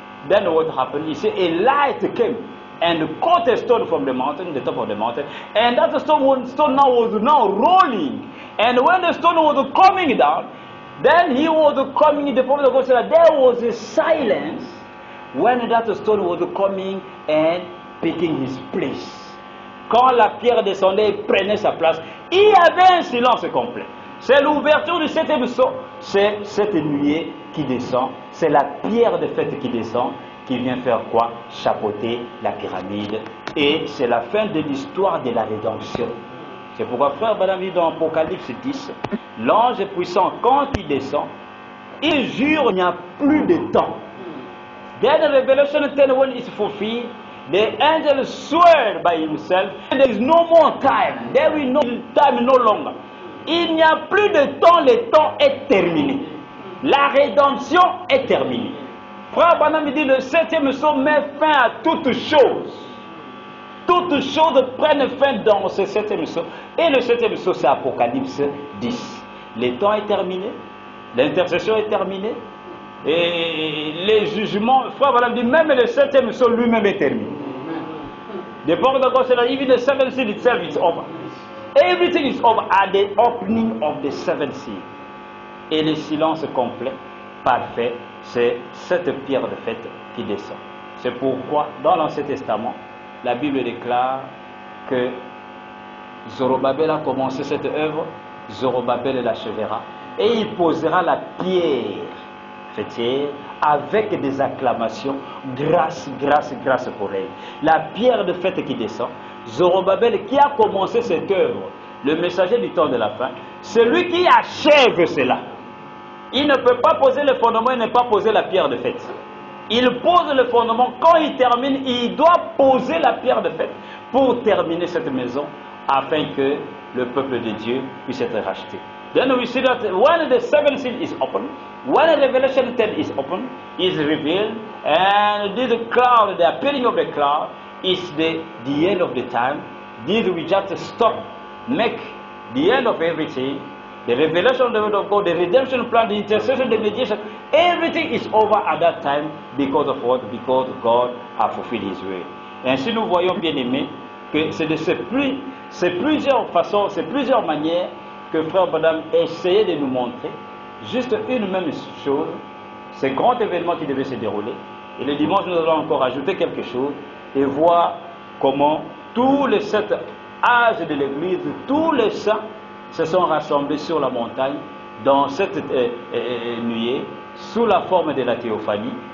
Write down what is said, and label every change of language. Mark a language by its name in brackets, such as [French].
[English] Then what happened? He said a light came and caught a stone from the mountain, the top of the mountain, and that stone now was rolling. And when the stone was coming down, then he was coming. The prophet of God said that there was a silence when that stone was coming and picking his place. [French] Quand la pierre descendait et prenait sa place, il y avait un silence complet. C'est l'ouverture du 7e sceau, c'est cette nuée qui descend, c'est la pierre de fête qui descend, qui vient faire quoi? Chapeauter la pyramide. Et c'est la fin de l'histoire de la rédemption. C'est pourquoi frère Badam dit dans Apocalypse 10, l'ange puissant, quand il descend, il jure qu'il n'y a plus de temps. [English] Then Revelation 10, when it's fulfilled, the angel swear by himself, there is no more time. There will no time no longer. [French] Il n'y a plus de temps, le temps est terminé. La rédemption est terminée. Frère Branham dit le 7e sceau met fin à toutes choses. Toutes choses prennent fin dans ce 7e sceau. Et le 7e sceau, c'est Apocalypse 10. Le temps est terminé. L'intercession est terminée. Et les jugements, frère Branham dit même le 7e sceau lui-même est terminé. [English] The prophet of God said that even the 7th seal itself is over. Everything is over at the opening of the 7th seal. [French] Et le silence complet, parfait, c'est cette pierre de fête qui descend. C'est pourquoi, dans l'Ancien Testament, la Bible déclare que Zorobabel a commencé cette œuvre, Zorobabel l'achèvera, et il posera la pierre fêtière avec des acclamations, grâce, grâce, grâce pour elle. La pierre de fête qui descend, Zorobabel qui a commencé cette œuvre, le messager du temps de la fin, c'est lui qui achève cela. Il ne peut pas poser le fondement et ne pas poser la pierre de fête. Il pose le fondement, quand il termine, il doit poser la pierre de fête pour terminer cette maison afin que le peuple de Dieu puisse être racheté. [English] Then we see that when the 7th seal is open, when Revelation 10 is open, is revealed, and this cloud, the appearing of the cloud, is the end of the time. This we just stop, make the end of everything. The revelation of the word of God, the redemption plan, the intercession, the mediation, everything is over at that time because of what? Because God has fulfilled His will. [French] Ainsi nous voyons, bien aimés, que c'est plusieurs façons, c'est plusieurs manières que Frère Badam essayait de nous montrer juste une même chose, ce grand événement qui devait se dérouler. Et le dimanche, nous allons encore ajouter quelque chose et voir comment tous les 7 âges de l'Église, tous les saints se sont rassemblés sur la montagne dans cette nuée, sous la forme de la théophanie.